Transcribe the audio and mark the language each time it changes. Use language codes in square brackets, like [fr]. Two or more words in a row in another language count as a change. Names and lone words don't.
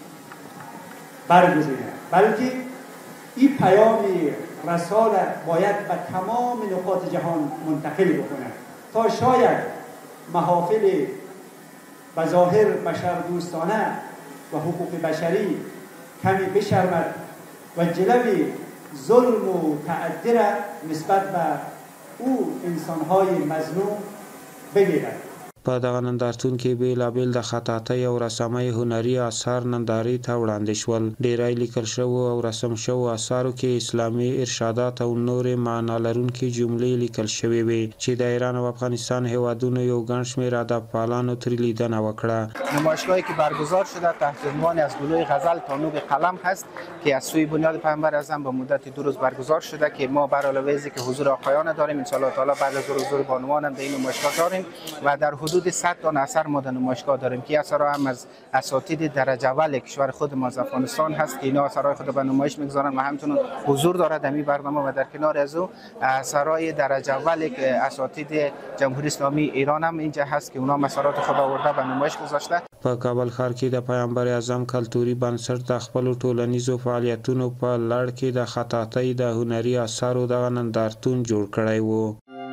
[fa] برگزیند، بلکه این پیام رسالت باید به تمام نقاط جهان منتقل بکنه تا شاید محافل بظاهر بشر دوستانه و حقوق بشری کمی بشرمد و جلوی ظلم و تعدی را نسبت به او انسانهای مظلوم بگیرد. [ps] په دغه نندارتون کې بیلابیل د خطاطۍ او رسامۍ هنري اثار نندارې ته وړاندې شول. ډیری لیکل شوو او رسم شوو اثارو کې اسلامي ارشادات او نورې معنا لرونکې جملې لیکل شوې وې چې د ایران او افغانستان هیوادونو یو ګڼ شمېر ادبپالانو ترې لیدنه وکړه. [fa] نمایشگاهی که برگزار شده تحت عنوان از گلوی غزل تا نوک قلم هست که از سوی بنیاد پیامبر اعظم به مدت 2 روز برگزار شده که ما بر علاوه از که حضور آقایان داریم [ar] ان شاء الله تعالی [fa] بعد از حضور بانوان هم در این نمایشگاه داریم و در حدود 100 تا اثر ما در نمایشگاه داریم که اثرها هم از اساتید درجه اول کشور خود ما از افغانستان هست که اینا اثرهای خود به نمایش میگذارن و همچنین حضور داره در این برنامه و در کنار از او اثرهای درجه اول اساتید جمهوری اسلامی ایران هم اینجا هست که اونا اثرات خود آورده به نمایش گذاشته. [ps] په کابل ښار کې د پیغمبر اعظم کلتوري بنسټ د خپل ټولنیزو فعالیتونو په لړ کې د خطاطۍ د هنري اثارو د نندارتون جوړ کړی و.